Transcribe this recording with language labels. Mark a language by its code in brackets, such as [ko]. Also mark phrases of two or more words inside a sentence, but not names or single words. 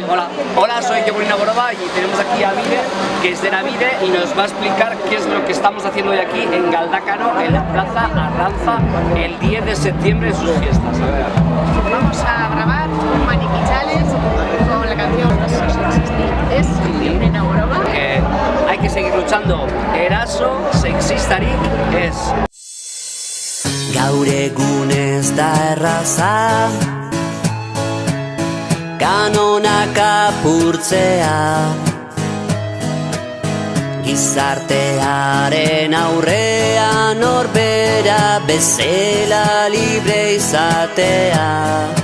[es] Hola, soy Jogurina Boroba y tenemos aquí a Bide, que es de Navide, y nos va a explicar qué es lo que estamos haciendo hoy aquí en Galdácano, en la Plaza Arranza, el 10 de septiembre en sus fiestas. A ver. Vamos a grabar un maniquí challenge con la canción Es Jogurina Boroba. Que hay que seguir luchando. [eu] Eraso, sexistarik, ez. Gaur egun ez da erraza kanonak apurtzea, gizartearen aurrean norbera bezala libre izatea.